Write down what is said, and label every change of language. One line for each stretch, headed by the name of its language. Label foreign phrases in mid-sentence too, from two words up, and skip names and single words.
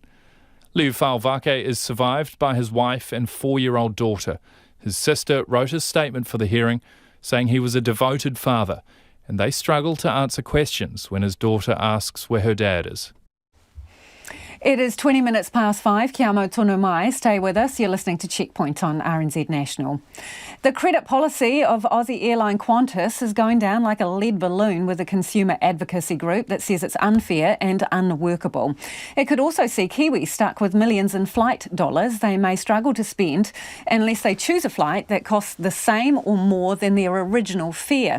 English: Liu Vake is survived by his wife and 4-year-old daughter. His sister wrote a statement for the hearing saying he was a devoted father and they struggle to answer questions when his daughter asks where her dad is. It is 20 minutes past 5.
Māori: Kia mau tonu mai.
English: Stay with us. You're listening to Checkpoint on RNZ National. The credit policy of Aussie airline Qantas is going down like a lead balloon with a consumer advocacy group that says it's unfair and unworkable. It could also see Kiwis stuck with millions in flight dollars they may struggle to spend unless they choose a flight that costs the same or more than their original fare.